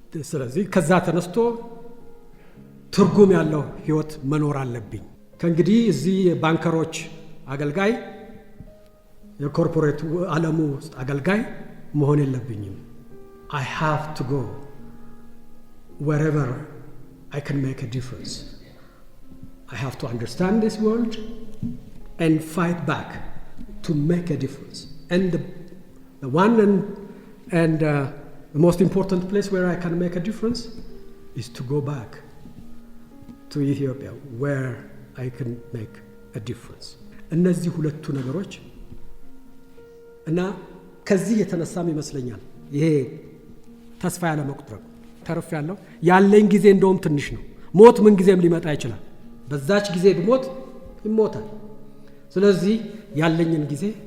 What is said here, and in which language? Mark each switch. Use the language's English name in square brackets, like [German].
[Amharic] ስለዚህ ከዛ ተነስቶ ትርጉም ያለው ህይወት መኖር አለብኝ። ከእንግዲህ እዚህ የባንከሮች አገልጋይ የኮርፖሬት ዓለሙ ውስጥ አገልጋይ መሆን የለብኝም። [English] I have to go wherever I can make a difference. I have to understand this world and fight back to make a difference. And the one and the most important place where I can make a difference is to go back to Ethiopia where I can make a difference. [Amharic] እነዚህ ሁለቱ ነገሮች እና ከዚህ የተነሳም ይመስለኛል ይሄ ተስፋ ያለ መቁጠር ተርፍ ያለው ያለኝ ጊዜ እንደውም ትንሽ ነው። ሞት ምን ጊዜም ሊመጣ ይችላል። በዛች ጊዜ ብሞት ይሞታል። ስለዚህ ያለኝን ጊዜ